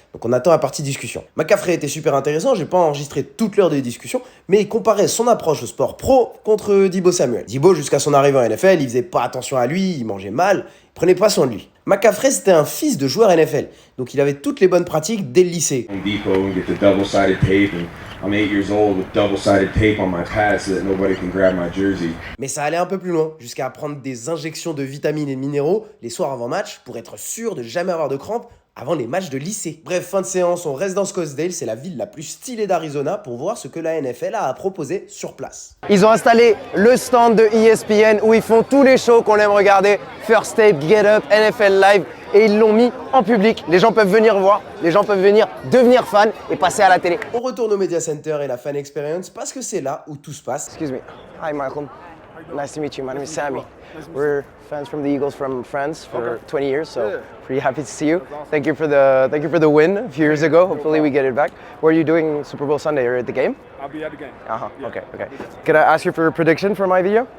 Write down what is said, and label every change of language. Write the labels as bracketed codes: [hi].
[fr] Donc on attend la partie discussion. McCaffrey était super intéressant, j'ai pas enregistré toute l'heure de discussion, mais il comparait son approche au sport pro contre Deebo Samuel. Deebo, jusqu'à son arrivée en NFL, il faisait pas attention à lui, il mangeait mal. Prenez pas soin de lui. McCaffrey, c'était un fils de joueur NFL, donc il avait toutes les bonnes pratiques dès le lycée. [en] Home Depot and get the double-sided tape, and I'm 8 years old with double-sided tape on my pads so that nobody can grab my jersey. [fr] Mais ça allait un peu plus loin, jusqu'à prendre des injections de vitamines et de minéraux les soirs avant match pour être sûr de jamais avoir de crampes avant les matchs de lycée. Bref, fin de séance, on reste dans Scottsdale, c'est la ville la plus stylée d'Arizona pour voir ce que la NFL a à proposer sur place. Ils ont installé le stand de ESPN où ils font tous les shows qu'on aime regarder, First Take, Get Up, NFL Live, et ils l'ont mis en public. Les gens peuvent venir voir, les gens peuvent venir devenir fans et passer à la télé. On retourne au Media Center et la Fan Experience parce que c'est là où tout se passe. [en] Excuse me. Hi Michael. Nice to meet you. My name is Sammy. We're fans from the Eagles from France for 20 years, so pretty happy to see you. Thank you for the win a few years ago. Hopefully we get it back. What are you doing Super Bowl Sunday? Are you at the game? I'll be at the game. Okay. Can I ask you for a prediction for my video?